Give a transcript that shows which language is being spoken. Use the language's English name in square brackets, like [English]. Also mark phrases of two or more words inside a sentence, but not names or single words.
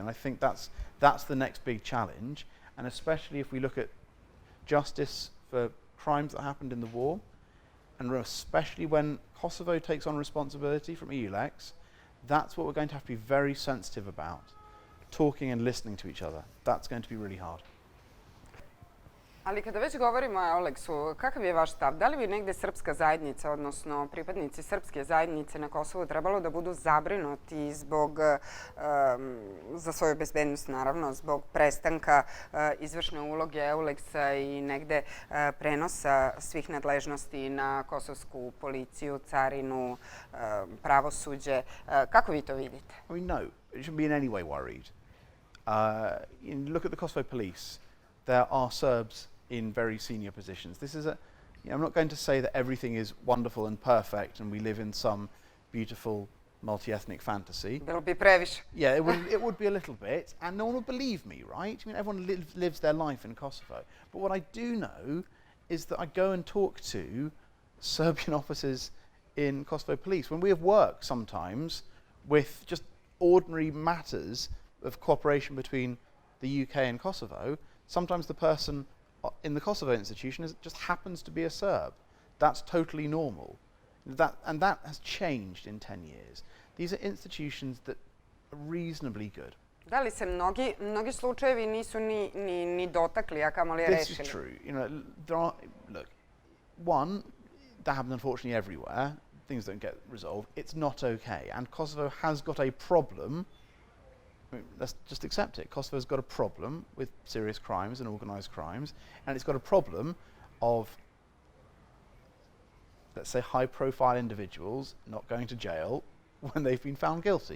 [English] And I think that's the next big challenge, and especially if we look at justice for crimes that happened in the war, and especially when Kosovo takes on responsibility from EULEX, that's what we're going to have to be very sensitive about, talking and listening to each other. That's going to be really hard. [Serbian] Ali kada već govorimo o Euleksu, kakav je vaš stav? Da li bi negde srpska zajednica, odnosno pripadnici srpske zajednice na Kosovu trebalo da budu zabrinuti za svoju bezbednost, naravno, zbog prestanka izvršne uloge Euleksa i negde prenosa svih nadležnosti na kosovsku policiju, carinu, pravosuđe? Kako vi to vidite? [English] I mean, no, it shouldn't be in any way worried. Look at the Kosovo police. There are Serbs in very senior positions. This is I'm not going to say that everything is wonderful and perfect and we live in some beautiful multi-ethnic fantasy. [Serbian] Bilo bi previše. [English] Yeah, it would be a little bit, and no one would believe me, right? I mean, everyone lives their life in Kosovo. But what I do know is that I go and talk to Serbian officers in Kosovo police. When we have worked sometimes with just ordinary matters of cooperation between the UK and Kosovo, sometimes the person in the Kosovo institution just happens to be a Serb. That's totally normal. And that has changed in 10 years. These are institutions that are reasonably good. [Serbian] Da li se mnogi slučajevi nisu ni dotakli, a kamoli rešili? [English] This is true. Look, one, that happens unfortunately everywhere. Things don't get resolved. It's not okay. And Kosovo has got a problem. I mean, let's just accept it. Kosovo's got a problem with serious crimes and organised crimes, and it's got a problem of, let's say, high-profile individuals not going to jail when they've been found guilty.